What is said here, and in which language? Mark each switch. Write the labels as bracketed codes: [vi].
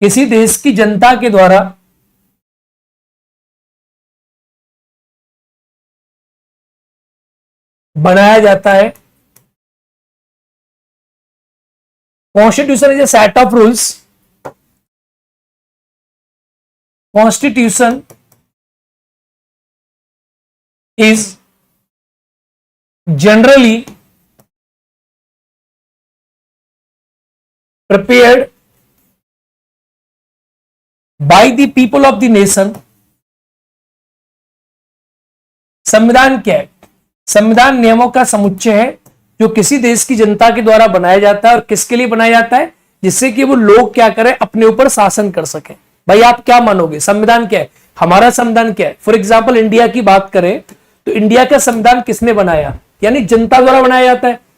[hi] देश की जनता के द्वारा बनाया जाता है। [en] Constitution is a set of rules. Constitution is generally prepared by the people of the nation। [hi] संविधान क्या है, संविधान नियमों का समुच्चय है जो किसी देश की जनता के द्वारा बनाया जाता है। और किसके लिए बनाया जाता है, जिससे कि वो लोग क्या करें, अपने ऊपर शासन कर सके। भाई आप क्या मानोगे, संविधान क्या है, हमारा संविधान क्या है। फॉर एग्जाम्पल इंडिया की बात करें तो इंडिया का संविधान किसने बनाया, यानी जनता द्वारा बनाया जाता है।